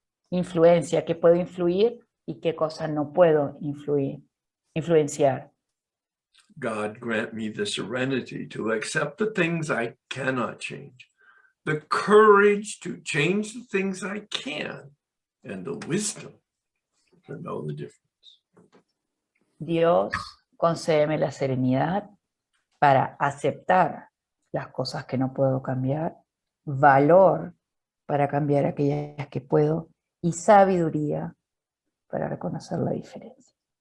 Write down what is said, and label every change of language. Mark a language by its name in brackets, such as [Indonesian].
[Spanish] Influencia, ¿qué puedo influir y qué cosas no puedo influenciar? [English] God grant me the serenity to accept the things I cannot change, the courage to change the things I can, and the wisdom to know the difference. [Spanish] Dios, concédeme la serenidad para aceptar las cosas que no puedo cambiar, valor para cambiar aquellas que puedo, y sabiduría para reconocer la diferencia.